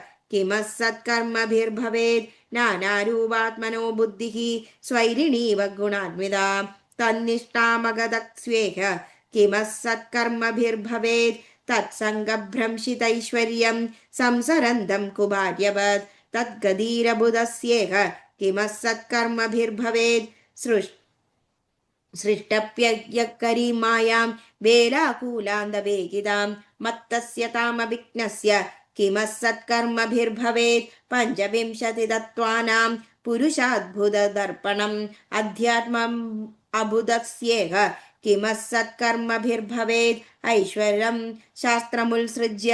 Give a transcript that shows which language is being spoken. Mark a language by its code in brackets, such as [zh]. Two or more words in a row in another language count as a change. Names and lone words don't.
[sa] किमस्सत्कर्मभिर्भवेत् नानारूपात्मनो बुद्धिः स्वैरिणीव गुणान्विता तन्निष्ठामगदक्ष्वेह किमस्सत्कर्मभिर्भवेत् तत्सङ्गभ्रंशितैश्वर्यं संसरन्दं कुमार्यवत् तद्गदीरबुधस्येह किमस्सत्कर्मभिर्भवेत् सृष्टप्ययकरी मायां വേലാകൂലാന്തവേഗിതാം മത്തസ്യ താമവിഘ്നസ്യ കിമസ്സത്കർമ്മഭിർഭവേത് പഞ്ചവിംശതിതത്വാനാം പുരുഷാദ്ഭുതദർപ്പണം അധ്യാത്മം അബുധസ്യേഹ കിമസ്സത്കർമ്മഭിർഭവേത് ഐശ്വര്യം ശാസ്ത്രമുത്സൃജ്യ